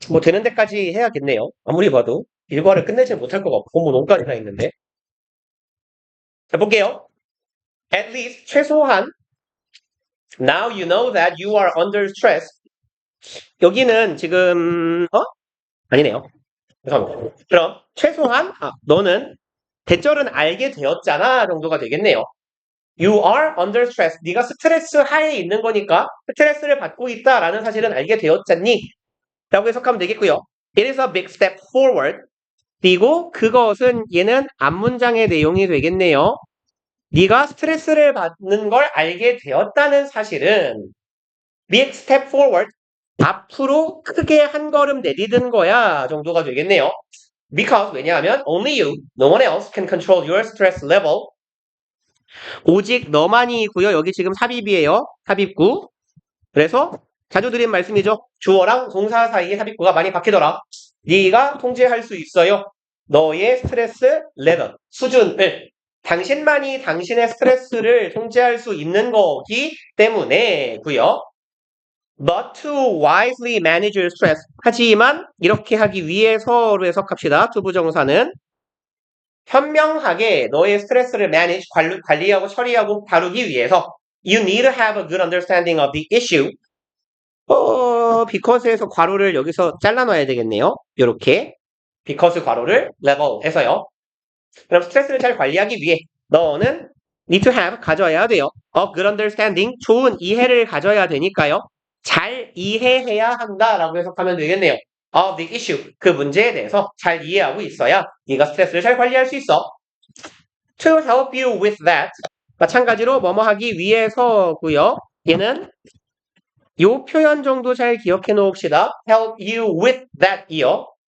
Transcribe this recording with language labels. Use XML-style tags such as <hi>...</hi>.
<ko>뭐 되는 데까지 해야겠네요. 아무리 봐도 일과를 끝내지 못할 것 같고 뭐 논까지나 있는데. 자, 볼게요.</ko> <en>At least</en> <ko>최소한</ko> <en>now you know that you are under stress.</en> <ko>여기는 지금 아니네요. 죄송합니다. 그럼 최소한 너는 대절은 알게 되었잖아 정도가 되겠네요.</ko> <en>You are under stress.</en> <ko>네가 스트레스 하에 있는 거니까 스트레스를 받고 있다라는 사실은 알게 되었잖니? 라고 해석하면 되겠고요.</ko> <en>It is a big step forward.</en> <ko>그리고 그것은 얘는 앞문장의 내용이 되겠네요. 네가 스트레스를 받는 걸 알게 되었다는 사실은</ko> <en>big step forward.</en> <ko>앞으로 크게 한 걸음 내디딘 거야 정도가 되겠네요.</ko> <en>Because</en> <ko>왜냐하면</ko> <en>only you, no one else can control your stress level.</en> <ko>오직 너만이고요. 여기 지금 삽입이에요. 삽입구. 그래서 자주 드린 말씀이죠. 주어랑 동사 사이에 삽입구가 많이 바뀌더라. 네가 통제할 수 있어요. 너의 스트레스 레벨, 수준을. 당신만이 당신의 스트레스를 통제할 수 있는 거기 때문에고요.</ko> <en>But to wisely manage your stress.</en> <ko>하지만 이렇게 하기 위해서로 해석합시다. 투부정사는 현명하게 너의 스트레스를 manage, 관리하고 처리하고 다루기 위해서</ko> <en>you need to have a good understanding of the issue.</en> <ko>because에서 괄호를 여기서 잘라놔야 되겠네요. 이렇게 because 괄호를 level에서요. 그럼 스트레스를 잘 관리하기 위해 너는</ko> <en>need to have</en> <ko>가져야 돼요.</ko> <en>a good understanding</en> <ko>좋은 이해를 가져야 되니까요. 잘 이해해야 한다라고 해석하면 되겠네요.</ko> <en>of the issue</en> <ko>그 문제에 대해서 잘 이해하고 있어야 네가 스트레스를 잘 관리할 수 있어.</ko> <en>to help you with that</en> <ko>마찬가지로 뭐뭐 하기 위해서고요. 얘는 요 표현 정도 잘 기억해 놓읍시다.</ko> <en>help you with that 이요.</en>